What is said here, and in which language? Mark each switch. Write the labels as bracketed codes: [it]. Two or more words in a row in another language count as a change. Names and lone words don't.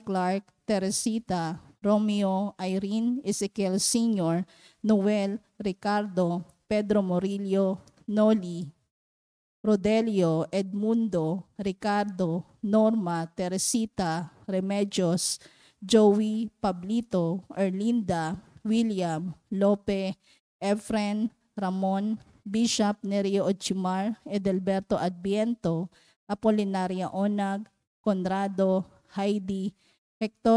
[en] Clark, Teresita, Romeo, Irene, Ezekiel Sr., Noel, Ricardo, Pedro Morillo, Noli, Rodelio, Edmundo, Ricardo, Norma, Teresita, Remedios, Joey, Pablito, Erlinda, William, Lope, Efren, Ramon, Bishop Nerio Ochimar, Edelberto Adviento, Apolinaria Onag, Conrado, Heidi, Hector